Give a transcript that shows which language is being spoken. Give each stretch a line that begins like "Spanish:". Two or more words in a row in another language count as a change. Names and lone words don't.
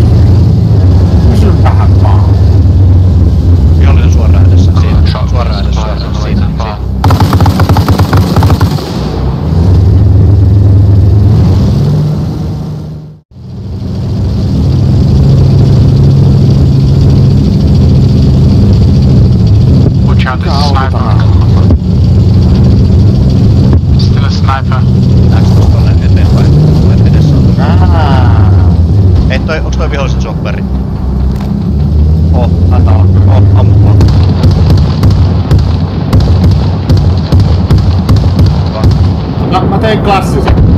Finnish: Kysyn vähän vaan. Vihollinen suoraan edessä. Siinä. Suoraan edessä. Siinä.
English: Watch out, there's a sniper. Still a sniper.
Finnish: Näetkö tuosta tonne eteenpäin? Olet edessä on. Ei onks toi vihollisen chopperi? Ammu vaan. Mä tein klassisen.